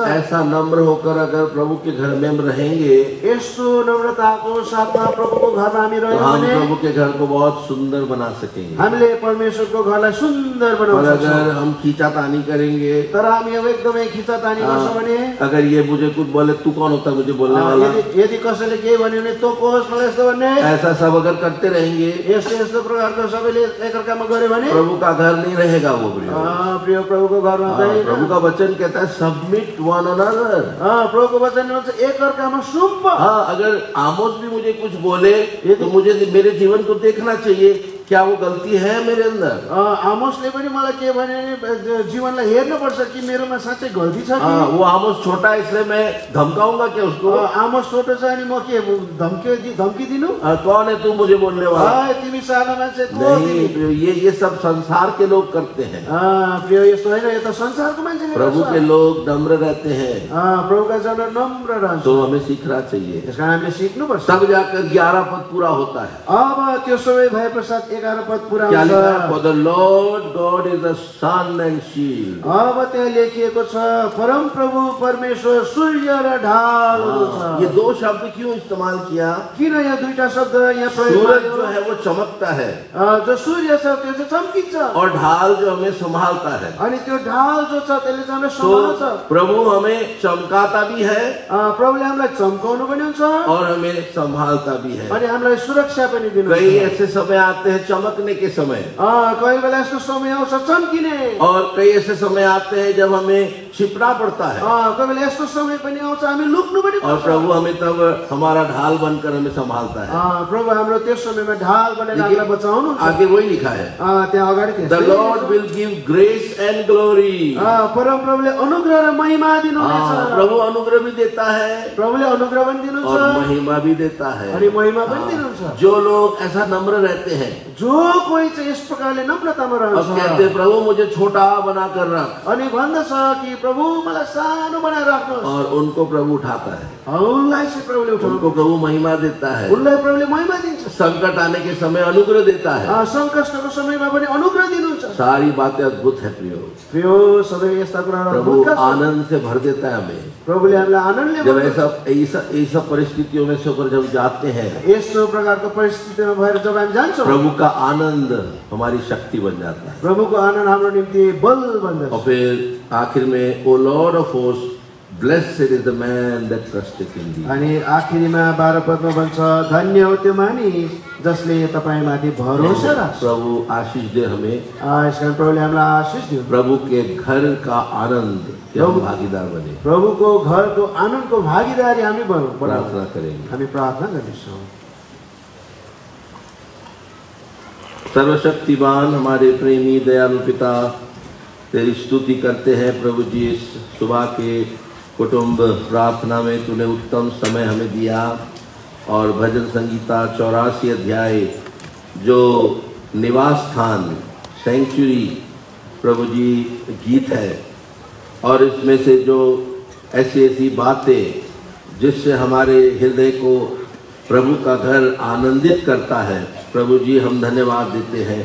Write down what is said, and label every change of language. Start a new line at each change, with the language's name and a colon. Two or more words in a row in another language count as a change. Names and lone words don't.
Hindi: ऐसा नम्र होकर अगर प्रभु के घर में हम रहेंगे,
Nepali: यस्तो नम्रताको साथमा प्रभुको घरमा हामी
Hindi: तो
Nepali: रह्यौं
Hindi: हम
Nepali: भने
Hindi: प्रभु के घर को बहुत सुंदर बना सकेंगे।
Nepali: हामीले परमेश्वरको घरलाई सुन्दर
Hindi: और
Nepali: बनाउन
Hindi: अगर
Nepali: सक्छौं।
Hindi: हम खींचातानी करेंगे,
Nepali: तर हामी अब एकदमै खिचातानी गर्छौं भने,
Hindi: अगर ये मुझे कुछ बोले, तू कौन होता है मुझे बोलने वाला,
Nepali: यदि कसैले केही भन्यो भने तँ को होस् मलाई यस्तो भन्ने,
Hindi: ऐसा सब अगर करते रहेंगे,
Nepali: यस्तो यस्तो प्रकारको सबैले एकअर्कामा गर्यो भने
Hindi: प्रभु का घर नहीं रहेगा वो प्रिय।
Nepali: प्रिय प्रभुको घरमा चाहिँ
Hindi: प्रभु का वचन कहता है
English: submit one another.
Nepali: प्रभुको वचन भन्छ एकअर्कामा सुम्प।
Hindi: अगर आमोस भी मुझे कुछ बोले तो मुझे मेरे जीवन को देखना चाहिए, क्या वो गलती है मेरे अंदर।
Nepali: आमोसले पनि मलाई के भने जीवनलाई हेर्नुपर्छ कि मेरोमा साँच्चै गल्ती छ कि।
Hindi: वो आमोस छोटा है इसलिए मैं धमकाऊंगा क्या उसको।
Nepali: आमोस छोटो छ अनि म के धम्की दिनु।
Hindi: कौन है तू मुझे बोलने वाला।
Nepali: तिमी सानो मान्छे
Hindi: नहीं, ये सब संसार के लोग करते हैं।
Nepali: प्रिय यस्तो होइन, यो त संसारको मान्छेले गर्छ।
Hindi: प्रभु के लोग नम्र रहते हैं।
Nepali: प्रभुका जन नम्र रहन्छ।
Hindi: तो हमें सीखना चाहिए,
Nepali: त्यसकारण हामीले सिक्नुपर्छ।
Hindi: तब जाकर 11 पद पूरा होता है।
Nepali: अब त्यो सबै भए पश्चात 11 पद पूरा
Hindi: क्या
Nepali: हुन्छ।
Hindi: लिखा है?
English: For the Lord God is the sun and shield।
Nepali: अब त्यहाँ लेखिएको छ परम प्रभु परमेश्वर सूर्य र ढाल हुनुहुन्छ।
Hindi: ये दो शब्द क्यों इस्तेमाल किया।
Nepali: किन यहाँ दुईटा शब्द यहाँ प्रयोग
Hindi: सूरज
Nepali: गर्यो?
Hindi: जो है वो चमकता है
Nepali: जो सूर्य छ त्यो चाहिँ चम्किन्छ,
Hindi: और ढाल जो हमें संभालता है।
Nepali: अनि त्यो ढाल जो छ त्यसले चाहिँ हामीलाई
Hindi: तो
Nepali: सम्हाल्छ।
Hindi: प्रभु हमें चमकाता भी है
Nepali: प्रभुले हामीलाई चम्काउनु पनि हुन्छ
Hindi: और हमें संभालता भी है।
Nepali: अनि हामीलाई सुरक्षा पनि
Hindi: कई
Nepali: दिनुहुन्छ।
Hindi: ऐसे समय आते हैं चमकने के समय,
Nepali: कोही बेला यस्तो समय आउँछ चम्किने,
Hindi: और कई ऐसे समय आते हैं जब हमें छिपना पड़ता है,
Nepali: कोही बेला यस्तो समय पनि आउँछ हामी लुक्नु पनि
Hindi: और
Nepali: पर्छ।
Hindi: प्रभु हमें तब हमारा ढाल बनकर हमें संभालता है।
Nepali: प्रभु हाम्रो त्यस समयमा ढाल बनेर हामीलाई बचाउनु हुन्छ।
Hindi: आगे वही लिखा है,
Nepali: त्यहाँ अगाडि द त्यस्तै
English: Lord will give grace and glory.
Nepali: परम प्रभुले अनुग्रह र महिमा दिनुहुनेछ।
Hindi: प्रभु अनुग्रह भी देता है
Nepali: प्रभुले अनुग्रह पनि
Hindi: और
Nepali: दिनुहुन्छ
Hindi: महिमा भी देता है।
Nepali: अनि महिमा पनि दिनुहुन्छ।
Hindi: जो लोग ऐसा नम्र रहते हैं
Nepali: जो कोही चाहिँ यस प्रकारले नम्रतामा
Hindi: और
Nepali: रहन्छ
Hindi: कहते हैं, प्रभु मुझे छोटा बना कर रख,
Nepali: अनि भन्दछ कि प्रभु मलाई सानो बनाएर राख्नुहोस्,
Hindi: और उनको प्रभु उठाता है,
Nepali: उनलाई चाहिँ प्रभुले उठाउनु,
Hindi: उनको प्रभु महिमा देता है,
Nepali: उनलाई प्रभुले महिमा दिन्छ।
Hindi: संकट आने के समय अनुग्रह देता है।
Nepali: सङ्कष्टको समयमा पनि अनुग्रह दिनुहुन्छ।
Hindi: सारी बातें अद्भुत है प्रियो।
Nepali: प्रियो सबै यस्ता कुराहरू प्रभु अद्भुत छ।
Hindi: आनंद से भर देता है हमें
Nepali: प्रभुले हामीलाई आनन्दले
Hindi: जब
Nepali: भर्नुहुन्छ।
Hindi: ऐसा परिस्थितियों में से होकर जब जाते हैं।
Nepali: यस्तो प्रकारको परिस्थितिमा भएर जब हामी जान्छौँ,
Hindi: प्रभु का आनंद हमारी शक्ति बन जाता है।
Nepali: प्रभुको आनन्द हाम्रो निम्ति बल बन्दछ।
Hindi: और फिर आखिर में,
English: O Lord of host, Blessed is the man that trusted in thee.
Nepali: अनि आखिरीमा 12 पदमा भन्छ, धन्य हो त्यो मानिस जसले तपाईमाथि भरोसा राख्छ।
Hindi: प्रभु आशीष दे हमें,
Nepali: यसकारण प्रभुले हामीलाई आशीष दिनु।
Hindi: प्रभु के घर का आनंद के हम भागीदार बने।
Nepali: प्रभुको घरको आनन्दको भागीदारी हामी बनौँ।
Hindi: प्रार्थना करेंगे।
Nepali: हामी प्रार्थना गर्नेछौँ।
Hindi: सर्वशक्तिमान हमारे प्रेमी दयालु पिता, तेरी स्तुति करते हैं प्रभु जी। इस सुबह के कुटुंब प्रार्थना में तूने उत्तम समय हमें दिया, और भजन संगीता 84 अध्याय जो निवास स्थान सेंचुरी प्रभु जी गीत है, और इसमें से जो ऐसी ऐसी बातें जिससे हमारे हृदय को प्रभु का घर आनंदित करता है, प्रभु जी हम धन्यवाद देते हैं।